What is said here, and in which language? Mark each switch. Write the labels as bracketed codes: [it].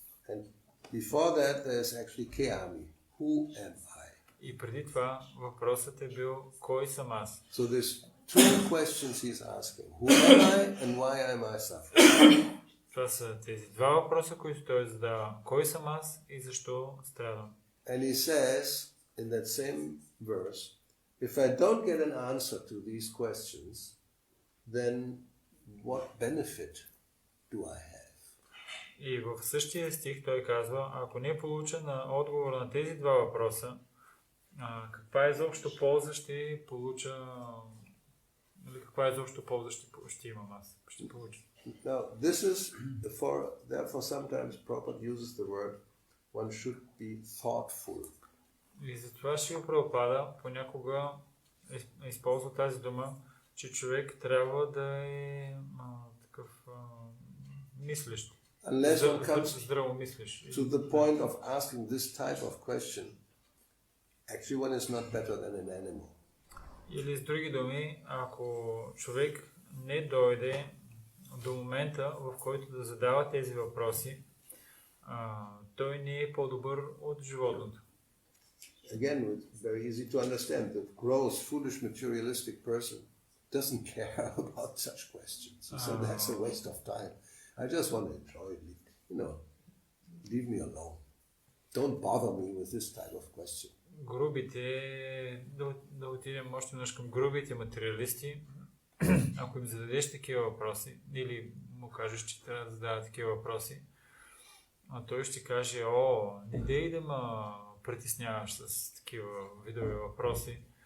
[en] And before that, there's actually Keami. Who am I? [bg] И преди това въпросът е бил, кой съм аз? [en] So there's two questions he's asking. Who am I and why am I suffering? [bg] Това са тези два въпроса, които той задава. Кой съм аз и защо страдам? [en] And he says in that same verse, if I don't get an answer to these questions, then what benefit do I have? [bg] И в същия стих той казва, ако не получа на отговор на тези два въпроса, каква изобщо полза ще получа, или каква изобщо полза ще имам аз, ще получа. [en] Now, this is, therefore sometimes Prabhupada uses the word, one should be thoughtful. [bg] И затова Шрила Прабхупада понякога използва тази дума, че човек трябва да е такъв мислещ. [en] Unless one comes [bg] Здраво мислиш. [en] to the point of asking this type of question, actually one is not better than an animal. [bg] Или с други думи, ако човек не дойде до момента, в който да задава тези въпроси, той не е по-добър от животното. [en] Again, it's very easy to understand. The gross, foolish, materialistic person doesn't care about such questions. So that's a waste of time. I just want to enjoy it. Leave me alone. Don't bother me with this type of question. [bg] Грубите, да отидем още веднъж към грубите материалисти, ако им зададеш такива въпроси, или му кажеш, че трябва да задава такива въпроси, той ще каже, не дей да ме притесняваш с такива видове въпроси.